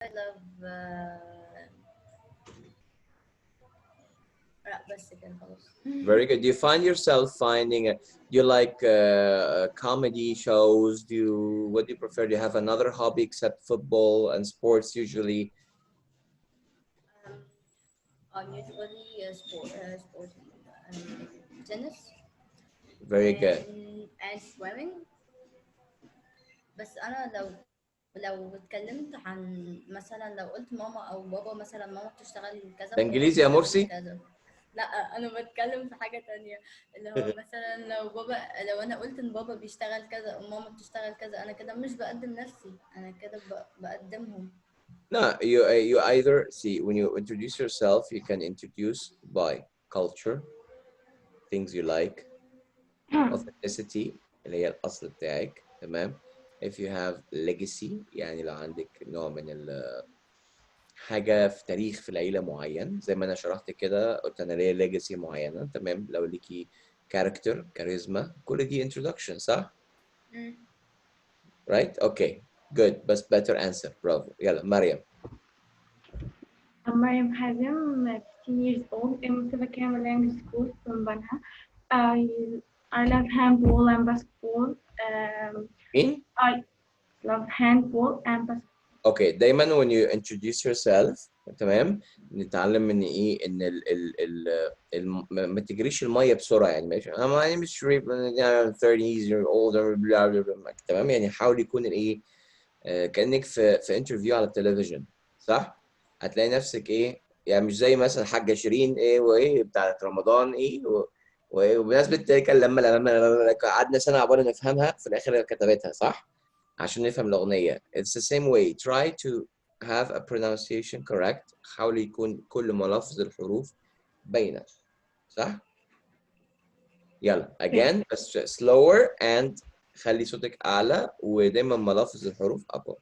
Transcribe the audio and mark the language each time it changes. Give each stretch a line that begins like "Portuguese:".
English: I love
Arabic: لا بس كده خلاص.
English: Very good. Do you find yourself finding you like comedy shows? What do you prefer? Do you have another hobby except football and sports usually? Usually sport tennis Very good. and swimming.
Arabic: بس انا لو اتكلمت عن مثلا لو قلت ماما او بابا مثلا ماما بتشتغل كذا ده وبابا انجليزي يا بيشتغل مرسي؟ كذا. لا انا بتكلم في حاجة تانية، اللي هو مثلا لو انا قلت ان بابا بيشتغل كذا وماما بتشتغل كذا، انا كده مش بقدم نفسي، انا كده بقدمهم.
English: No, you either see when you introduce yourself, you can introduce by culture, things you like, authenticity
Arabic: اللي هي الأصل بتاعك، تمام.
English: If you have legacy
Arabic: يعني لو عندك نوع من حاجة في تاريخ في العيلة معين، زي ما أنا شرحت كده قلت أنا ليا legacy معينة، تمام. لو ليكي character كاريزما، كل دي introduction صح؟ right?
English: Okay, good. بس better answer.
Arabic: برافو. يلا مريم.
English: I'm Mariam Hazem, 15 years old, in Mustafa Kemal Language School from Banha. I love handball and basketball.
Arabic: مين؟
English: I love handball and basketball.
Arabic: Okay, دايما
English: when you introduce yourself
Arabic: تمام، نتعلم ان ايه ان ما تجريش الميه بسرعه، يعني ماشي
English: my name is Sharif I'm 30 years old
Arabic: تمام، يعني حاول يكون الايه كانك في انترفيو على التلفزيون صح؟ هتلاقي نفسك ايه يعني مش زي مثلا حاجه شيرين ايه وايه بتاعت رمضان ايه وبمناسبه كان لما قعدنا سنه عبال نفهمها في الاخر كتبتها صح؟ عشان نفهم الأغنية.
English: It's the same way. Try to have a pronunciation correct.
Arabic: حاول يكون كل ملفظ الحروف باينة. صح؟ يلا again بس slower and خلي صوتك أعلى ودايما ملفظ الحروف أقوى.